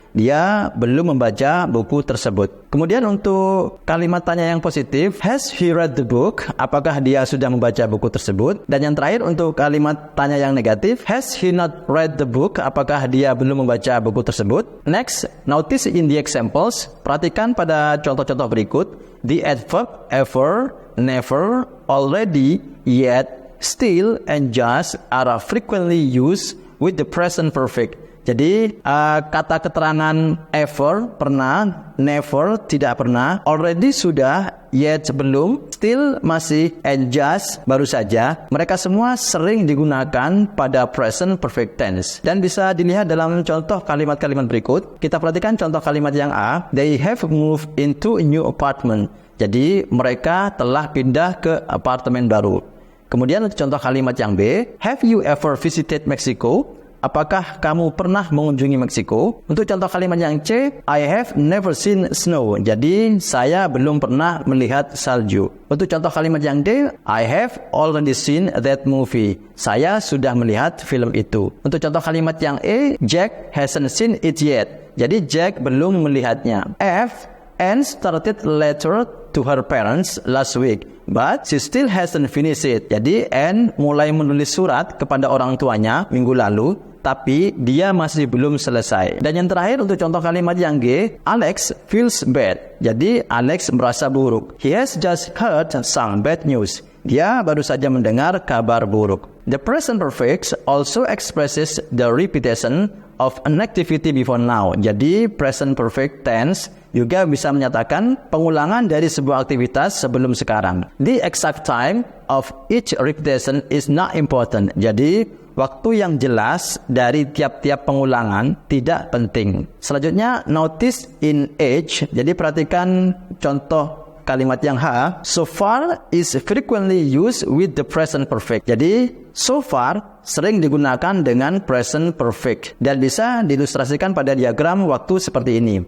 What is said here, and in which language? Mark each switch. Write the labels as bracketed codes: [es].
[id] Dia belum membaca buku tersebut. Kemudian untuk kalimat tanya yang positif, [en] has he read the book? [id] Apakah dia sudah membaca buku tersebut? Dan yang terakhir untuk kalimat tanya yang negatif, [en] has he not read the book? [id] Apakah dia belum membaca buku tersebut? [en] Next, notice in the examples. [id] Perhatikan pada contoh-contoh berikut. [en] The adverb ever, never, already, yet, still, and just are frequently used with the present perfect. [id] Jadi kata keterangan ever, pernah, never, tidak pernah, already sudah, yet belum, still masih, and just baru saja. Mereka semua sering digunakan pada present perfect tense. Dan bisa dilihat dalam contoh kalimat-kalimat berikut. Kita perhatikan contoh kalimat yang A. [en] They have moved into a new apartment. [id] Jadi mereka telah pindah ke apartemen baru. Kemudian untuk contoh kalimat yang B. [en] Have you ever visited Mexico? [id] Apakah kamu pernah mengunjungi Meksiko? Untuk contoh kalimat yang C, [en] I have never seen snow. [id] Jadi, saya belum pernah melihat salju. Untuk contoh kalimat yang D, [en] I have already seen that movie. [id] Saya sudah melihat film itu. Untuk contoh kalimat yang E, [en] Jack hasn't seen it yet. [id] Jadi, Jack belum melihatnya. [en] F, Anne started a letter to her parents last week, but she still hasn't finished it. [id] Jadi, Anne mulai menulis surat kepada orang tuanya minggu lalu, tapi dia masih belum selesai. Dan yang terakhir untuk contoh kalimat yang G, [en] Alex feels bad. [id] Jadi Alex merasa buruk. [en] He has just heard some bad news. [id] Dia baru saja mendengar kabar buruk. [en] The present perfect also expresses the repetition of an activity before now. [id] Jadi present perfect tense juga bisa menyatakan pengulangan dari sebuah aktivitas sebelum sekarang. [en] The exact time of each repetition is not important. [id] Jadi waktu yang jelas dari tiap-tiap pengulangan tidak penting. [en] Selanjutnya, notice in age. [id] Jadi perhatikan contoh kalimat yang H. [en] So far is frequently used with the present perfect. Jadi [id] So far sering digunakan dengan present perfect dan bisa diilustrasikan pada diagram waktu seperti ini.